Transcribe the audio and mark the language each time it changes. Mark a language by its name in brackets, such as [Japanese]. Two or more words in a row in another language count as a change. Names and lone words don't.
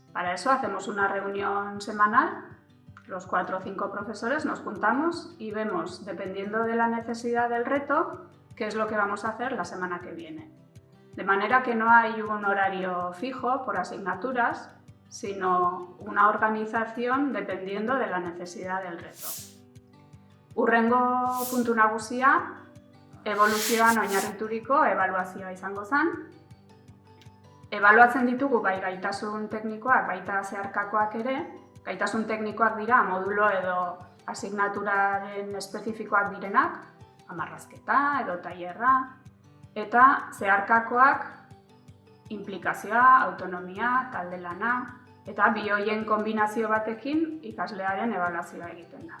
[Spanish] Para eso hacemos una reunión semanal, los 4 o 5 profesores nos juntamos y vemos, dependiendo de la necesidad del reto, qué es lo que vamos a hacer la semana que viene. De manera que no hay un horario fijo por asignaturas, sino una organización dependiendo de la necesidad del reto. [Basque] Hurrengo puntu nagusia, eboluzioan oinarrituriko ebaluazioa izango zen. Ebaluatzen ditugu bai gaitasun teknikoak, baita zeharkakoak ere. Gaitasun teknikoak dira modulo edo asignaturaren espezifikoak direnak, amarrazketa edo tailerra, eta zeharkakoak inplikazioa, autonomia, talde lana, eta bi horien konbinazio batekin ikaslearen ebaluazioa egiten da.